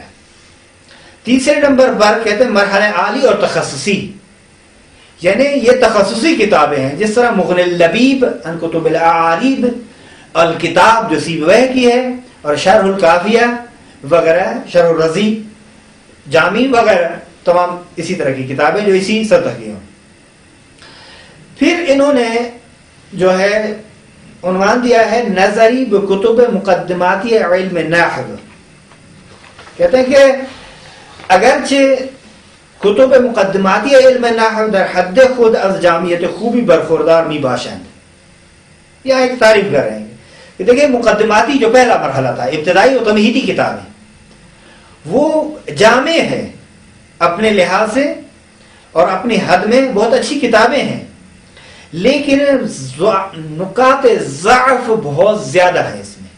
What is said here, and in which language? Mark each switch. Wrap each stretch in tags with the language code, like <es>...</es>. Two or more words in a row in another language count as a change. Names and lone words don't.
<ur>تیسرے نمبر پر کہتے ہیں مرحلہ عالی اور تخصصی، یعنی یہ تخصصی کتابیں ہیں، جس طرح مغنی اللبیب عن کتب الاعاریب، الکتاب جو سیبویہ کی ہے، اور شرح الکافیہ وغیرہ، شرح الرضی، جامین وغیرہ، تمام اسی طرح کی کتابیں جو اسی سطح کی ہوں.</ur> <fa>پھر انہوں نے جو ہے عنوان دیا ہے نظری بکتب مقدماتی علم نحو.</fa> <ur>کہتے ہیں کہ</ur> <fa>اگرچہ کتب مقدماتی علم نحو در حد خود از جامعیت خوبی برخوردار می باشند.</fa> <ur>یہاں ایک تعریف کر رہے ہیں کہ دیکھیں مقدماتی جو پہلا مرحلہ تھا، ابتدائی و تمہیدی کتابیں، وہ جامع ہے اپنے لحاظ سے اور اپنی حد میں بہت اچھی کتابیں ہیں، لیکن نکات ضعف بہت زیادہ ہے اس میں.</ur>